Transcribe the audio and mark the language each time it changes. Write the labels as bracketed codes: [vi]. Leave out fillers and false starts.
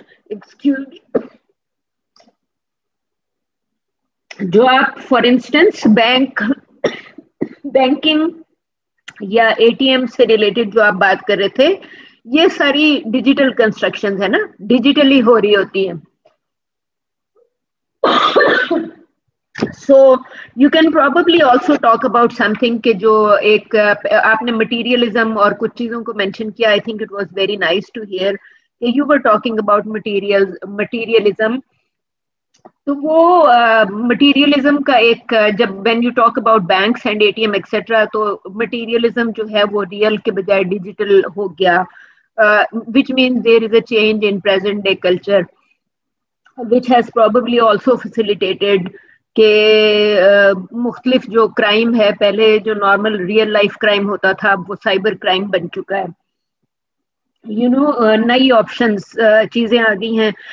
[en] excuse me, [hi] जो आप for instance banking या एटीएम से रिलेटेड जो आप बात कर रहे थे, ये सारी डिजिटल कंस्ट्रक्शंस है ना, डिजिटली हो रही होती है। [en] So you can probably also talk about something [hi] कि जो एक आपने materialism और कुछ चीजों को mention किया, [en] I think it was very nice to hear कि you were talking about materialism। [hi] तो वो materialism का एक, जब [en] when you talk about banks and ATM etc, [hi] तो materialism जो है वो real के बजाय digital हो गया, [en] which means there is a change in present day culture which has probably also facilitated [hi] कि मुख्तलिफ जो क्राइम है, पहले जो नॉर्मल रियल लाइफ क्राइम होता था वो साइबर क्राइम बन चुका है, [en] you know, [hi] नई ऑप्शंस चीजें आ गई हैं।